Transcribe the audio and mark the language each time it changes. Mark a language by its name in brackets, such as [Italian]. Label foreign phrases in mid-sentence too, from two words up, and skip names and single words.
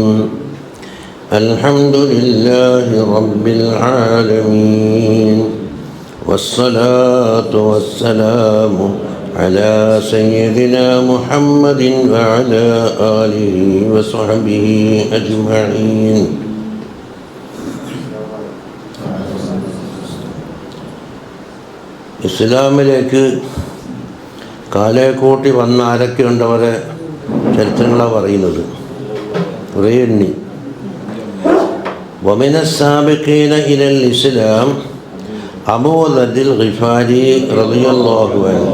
[Arabic] الحمد لله رب العالمين والصلاة والسلام على سيدنا محمد وعلى آله وصحبه أجمعين [Malayalam] ഇസ്ലാമിലേക്ക് കാലേക്കൂട്ടി വന്ന ആരൊക്കെയുണ്ടവരെ ചരിത്രങ്ങളാണ് പറയുന്നത്. കുറേ എണ്ണി. [Arabic] ومن السابقين إلى الإسلام أبو ذر الغفاري رضي الله عنه.